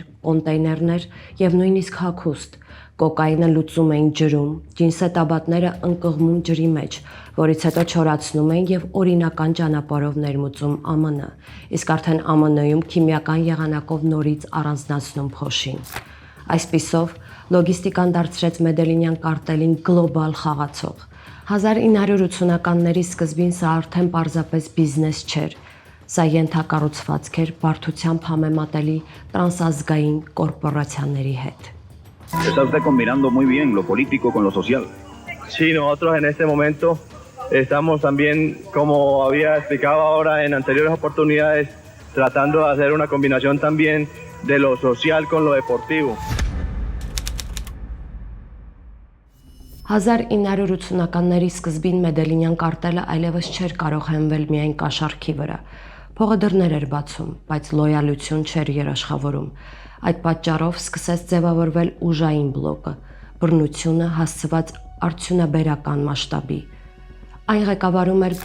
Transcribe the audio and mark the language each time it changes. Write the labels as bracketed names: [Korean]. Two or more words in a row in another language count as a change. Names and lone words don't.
[Armenian] կոնտեյներներ եւ նույնիսկ հագուստ։ Կոկայինը լուծում էին ջրում, ջինսետաբատները ընկղմում ջրի մեջ, որից հետո չորացնում էին եւ օրինական ճանապարհով ներմուծում ԱՄՆ, իսկ արդեն ԱՄՆ-ում քիմիական եղանակով նորից առանձնացնում փոշին։ Այսպիսով, լոգիստիկան դարձրեց Մեդելինյան կարտելին գլոբալ խաղացող։ 1980-ականների սկզբին սա արդեն պարզապես բիզնես չէր, սա ենթակառուցվածք էր բարդությամբ համեմատելի տրանսազգային կորպորացիաների հետ։ [Spanish] Está usted combinando muy bien lo político con lo social. Sí, nosotros en este momento estamos también, como había explicado ahora en anteriores oportunidades, tratando de hacer una combinación también de lo social con lo deportivo. [Armenian] 1980-ականների սկզբին Մեդելինյան կարտելը այլևս չէր կարող հենվել միայն կաշառքի վրա։ Փողը դռներ էր բացում, բայց լոյալություն չէր երաշխավորում։ Այդ պատճառով սկսեց ձևավորվել ուժային բլոկը, բռնությունը հասցված արդյունաբերական մասշտաբի։ Այն ղեկավարում էր